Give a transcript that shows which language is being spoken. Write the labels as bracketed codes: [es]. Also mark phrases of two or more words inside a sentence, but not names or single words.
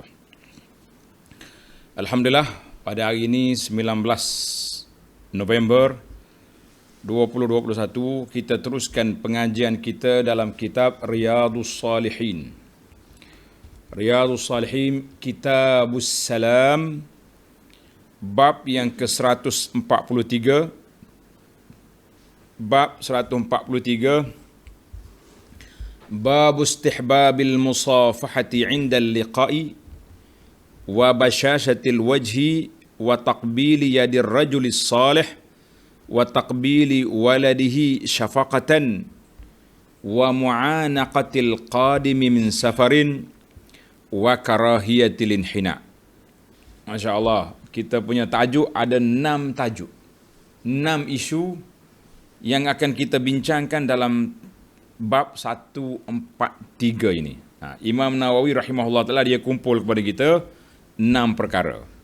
[ms] Alhamdulillah, pada hari ini 19 November 2021, kita teruskan pengajian kita dalam kitab Riyadhus Salihin. Riyadhus Salihin, Kitabus Salam, bab yang ke-143. [ar] باب 143، باب استحباب المصافحة عند اللقاء وبشاشة الوجه وتقبيل يد الرجل الصالح وتقبيل ولده شفقة ومعانقة القادم من سفر وكراهية الانحناء. ما شاء الله, [ms] kita punya tajuk ada 6 tajuk, 6 isu yang akan kita bincangkan dalam bab 143 ini. Imam Nawawi [ar] رحمه الله تعالى, [ms] dia kumpul kepada kita 6 perkara.